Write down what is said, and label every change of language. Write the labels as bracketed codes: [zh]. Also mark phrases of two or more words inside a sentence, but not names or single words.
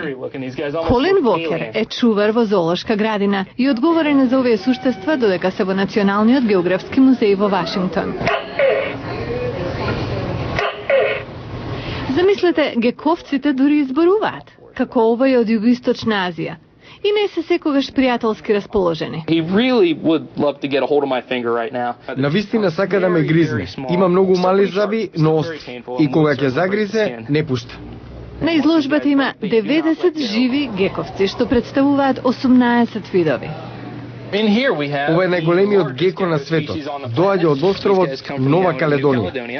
[mk] Колин Вокер е чувар во зоолошка градина и одговорен за овие суштества додека се во Националниот географски музеј во Вашингтон. Замислете, гековците дури изборуваат, како овој од Југоисточна Азија. и не се секогаш пријателски расположени. [en] He really would love to get a hold of my finger right now. [mk] Навистина сака да ме гризне. Има многу мали зъби, но остри. И кога ќе загризе, не пушта. На изложбата има 90 живи гековци, што представуваат 18 видови. Ова е најголемиот геко на светот. Доаѓа од островот Нова Каледонија.